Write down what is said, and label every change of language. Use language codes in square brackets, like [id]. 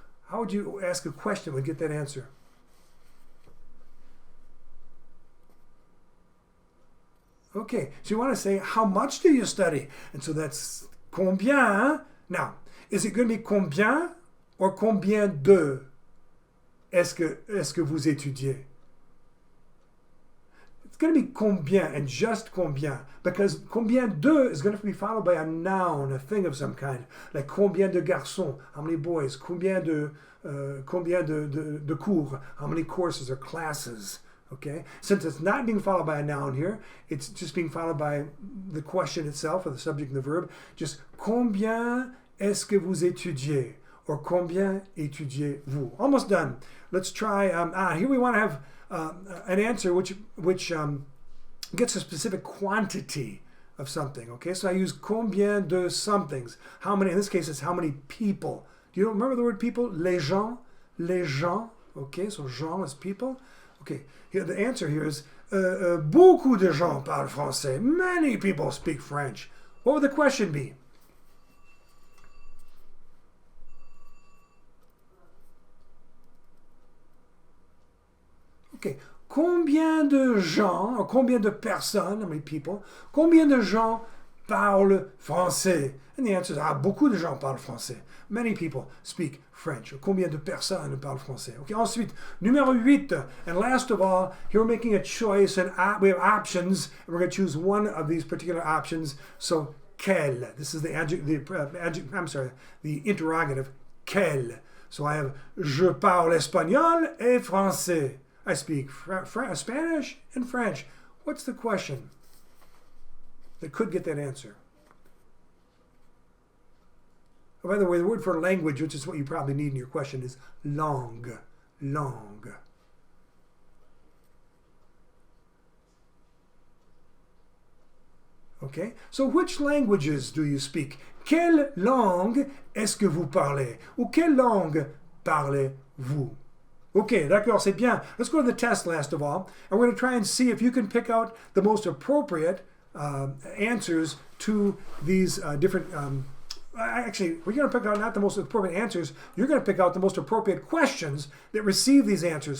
[en] How would you ask a question and get that answer? Okay, so you want to say, how much do you study? And so that's combien. Now, is it going to be combien or combien de [fr] est-ce que vous étudiez? [en] It's going to be combien and just combien, because combien de is going to be followed by a noun, a thing of some kind, like [fr] combien de garçons, [en] how many boys, [fr] combien de cours, [en] how many courses or classes. Okay, since it's not being followed by a noun here, it's just being followed by the question itself or the subject and the verb. [fr] Just combien est-ce que vous étudiez? Or combien étudiez-vous? [en] Almost done. Let's try. Here we want to have an answer which gets a specific quantity of something. Okay, so I use combien de somethings. How many? In this case, it's how many people. Do you remember the word people? Les gens. Okay, so gens is people. Okay, here the answer here is [fr] beaucoup de gens parlent français. [en] Many people speak French. What would the question be? [fr] Okay, combien de gens, or combien de personnes, [en] how many people, [fr] combien de gens parlent français? [en] And the answer is, [fr] beaucoup de gens parlent français. [en] Many people speak French. [fr] Combien de personnes parlent français? Okay, ensuite, numéro 8. [en] And last of all, here we're making a choice, and we have options, and we're going to choose one of these particular options. So, quel. This is the interrogative, quel. So I have, [fr] je parle espagnol et français. [en] I speak Spanish and French. What's the question that could get that answer? Oh, by the way, the word for language, which is what you probably need in your question, is langue. Langue. Okay, so which languages do you speak? [fr] Quelle langue est-ce que vous parlez? Ou quelle langue parlez-vous? Okay, d'accord, c'est bien. [en] Let's go to the test last of all. And we're going to try and see if you can pick out the most appropriate answers to these different... Actually, we're going to pick out not the most appropriate answers. You're going to pick out the most appropriate questions that receive these answers.